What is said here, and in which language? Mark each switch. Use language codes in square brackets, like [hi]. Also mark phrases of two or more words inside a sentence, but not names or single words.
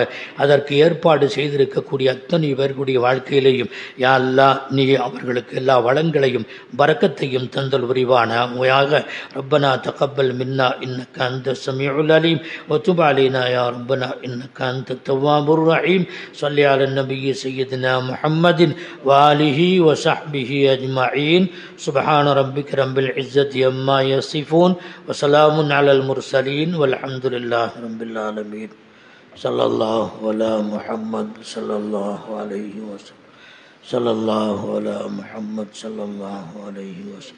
[ta] அதற்கு ஏற்பாடு செய்திருக்கக்கூடிய அத்தனை பேர்களுடைய வாழ்க்கையிலேயும் [ar] يا الله [ta] நீ அவர்களுக்கு எல்லா வளங்களையும் பரக்கத்தையும் தந்தல் புரிவானாக. [ar] ربنا تقبل منا إنك أنت السميع العليم وتب علينا يا ربنا إنك أنت التواب الرحيم. صل على نبي سيدنا محمد وآله وصحبه أجمعين. سبحان ربك رب العزة عما يصفون وسلام على المرسلين والحمد لله رب العالمين. صلى الله على محمد صلى الله عليه وسلم. صلى الله على محمد صلى الله عليه وسلم.